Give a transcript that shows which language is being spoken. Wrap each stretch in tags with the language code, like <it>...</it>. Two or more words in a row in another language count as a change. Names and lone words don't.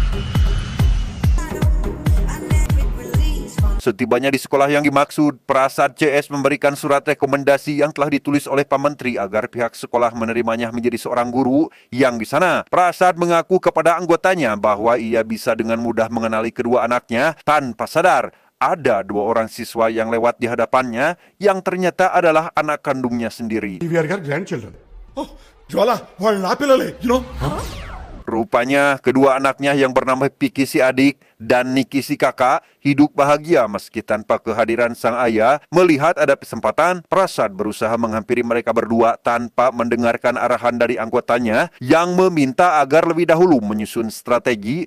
<id>Setibanya di sekolah yang dimaksud, Prasad CS memberikan surat rekomendasi yang telah ditulis oleh Pak Menteri agar pihak sekolah menerimanya menjadi seorang guru, yang di sana Prasad mengaku kepada anggotanya bahwa ia bisa dengan mudah mengenali kedua anaknya tanpa sadar ada 2 orang siswa yang lewat di hadapannya yang ternyata adalah anak kandungnya sendiri.</id> <en>We are your grandchildren.</en> <te>జ్వాల వాళ్ళు నా పిల్లలే</te> <id>Rupanya kedua anaknya yang bernama Piki si adik dan Niki si kakak hidup bahagia meski tanpa kehadiran sang ayah. Melihat ada kesempatan, Prasad berusaha menghampiri mereka berdua tanpa mendengarkan arahan dari anggotanya yang meminta agar lebih dahulu menyusun strategi.</id>